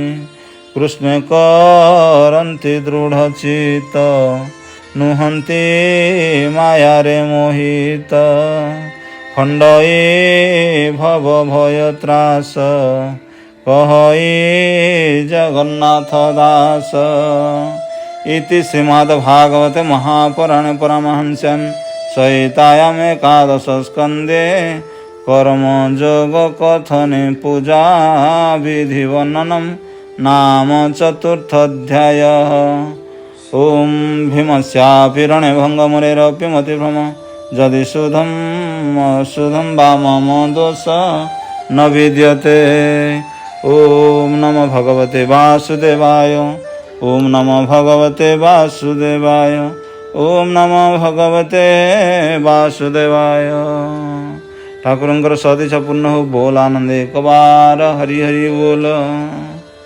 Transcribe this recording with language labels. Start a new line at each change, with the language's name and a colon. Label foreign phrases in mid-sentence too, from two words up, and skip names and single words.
Odia: କୃଷ୍ଣ କରନ୍ତି ଦୃଢ଼ ଚିତ, ନୁହନ୍ତି ମାୟାରେ ମୋହିତ। ଖଣ୍ଡଇ ଭବ ଭୟ ତ୍ରାସ, କହଇ ଜଗନ୍ନାଥ ଦାସ।
Sanskrit: ଇତି ଶ୍ରୀମଦ୍ ଭାଗବତେ ମହାପୁରାଣେ ପରମହଂସ୍ୟାଂ सहितायाम् एकादशस्कन्धे कर्मयोगकथने पूजा विधिवर्णनं नाम चतुर्थोऽध्यायः। ॐ भीमस्यापि रणभङ्गमुरेरपि मतिभ्रम यदि शुद्धं वा मम दोष न विद्यते। ॐ नमो भगवते वासुदेवाय। ॐ नमो भगवते वासुदेवाय। ॐ नमो भगवते वासुदेवाय।
Odia: ଠାକୁରଙ୍କର ସଦିଚ୍ଛା ପୂର୍ଣ୍ଣ ହେଉ ବୋଲ ଆନନ୍ଦ ଏକ ବାର ହରି ହରି ବୋଲ।